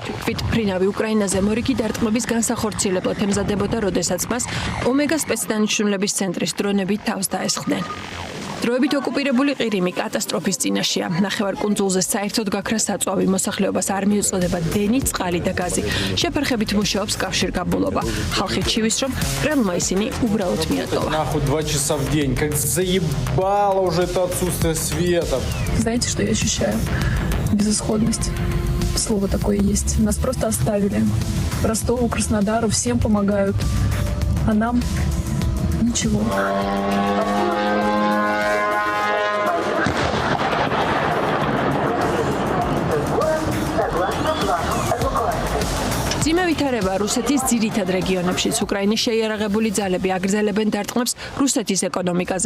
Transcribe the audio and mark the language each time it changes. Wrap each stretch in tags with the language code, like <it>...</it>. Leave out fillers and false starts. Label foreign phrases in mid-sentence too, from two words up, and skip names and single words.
<ka>თვითმფრინავი უკრაინაზე მორიგი დარტყმების განსახორციელებლად ემზადებოდა, როდესაც მას ომეგა სპეცდანიშნულების ცენტრის დრონები თავს დაესხდნენ. დროებით ოკუპირებული ყირიმი კატასტროფის წინაშეა. ნახევარკუნძულზე საერთოდ გაქრა საწვავი, მოსახლეობას არ მიუწოდება დენი, წყალი და გაზი. შეფერხებით მუშაობს კავშირგაბმულობა. ხალხი ჩივის, რომ კრემლმა ისინი უბრალოდ მიატოვა.</ka> <ru>Нахуй 2 часа в день, как заебало уже это отсутствие света. Знаете, что я ощущаю? Безысходность. Слово такое есть. Нас просто оставили. Ростову, Краснодару всем помогают. А нам ничего.</ru> <ka>ძიმე ვითარება რუსეთის ძირითად რეგიონებშიც. უკრაინის შეიარაღებული ძალები აგრძელებენ დარტყმებს რუსეთის ეკონომიკაზე.</ka>